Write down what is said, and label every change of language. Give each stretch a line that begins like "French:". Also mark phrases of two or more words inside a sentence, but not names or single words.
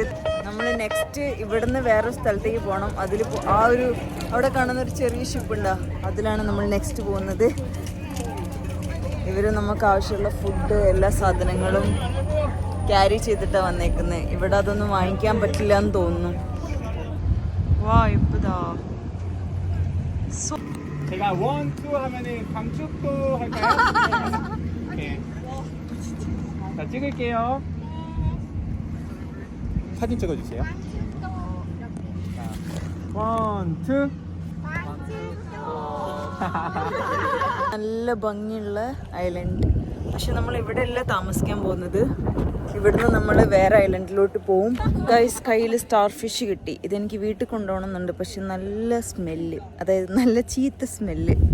Malayalam: നമ്മൾ നെക്സ്റ്റ് ഇവിടുന്ന് വേറൊരു സ്ഥലത്തേക്ക് പോകണം. അതിൽ ആ ഒരു അവിടെ കാണുന്ന ഒരു ചെറിയ ഷിപ്പ് ഉണ്ടാ, അതിലാണ് നമ്മൾ നെക്സ്റ്റ് പോകുന്നത്. ഇവർ നമുക്ക് ആവശ്യമുള്ള ഫുഡ് എല്ലാ സാധനങ്ങളും ക്യാരി ചെയ്തിട്ടാണ് വന്നേക്കുന്നത്. ഇവിടെ അതൊന്നും വാങ്ങിക്കാൻ പറ്റില്ല എന്ന് തോന്നുന്നു. വാ ഇപ്പതാ
Korean: 제가 1, 2 하면은 방축도 할까요? 네. 자, 찍을게요. 사진 찍어주세요. 자, 1, 2.
Malayalam: നല്ല ഭംഗിയുള്ള ഐലൻഡ്. പക്ഷെ നമ്മൾ ഇവിടെ അല്ല താമസിക്കാൻ പോകുന്നത്. ഇവിടുന്ന് നമ്മൾ വേറെ ഐലൻഡിലോട്ട് പോവും. ഗൈസ്, കയ്യിൽ
English: star fish
Malayalam: കിട്ടി. ഇതെനിക്ക് വീട്ടിൽ കൊണ്ടുപോകണമെന്നുണ്ട്. പക്ഷെ നല്ല സ്മെല്ല്, അതായത് നല്ല ചീത്ത സ്മെല്ല്.